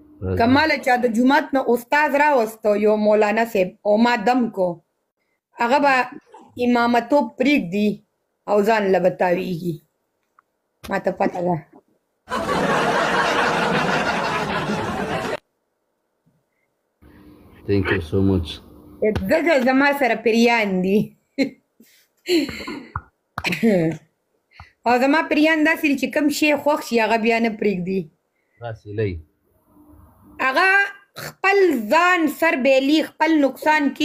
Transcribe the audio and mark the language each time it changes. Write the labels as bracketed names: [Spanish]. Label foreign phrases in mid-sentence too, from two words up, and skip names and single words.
[Pashto] کمال چا د جومات نه استاد راوستو یو مولانا صاحب او ما دم کو هغه به امامتوب پرېږدي او ځان له به تاویږي ما ته پته ده [English] Thank you so much. [Pashto] ځکه زما سره پریان دي او زما پریان داسې دي چې کوم شی خوښ شي هغه بیا نه پرېږدي هغه خپل ځان سر بیلي خپل نقصان کی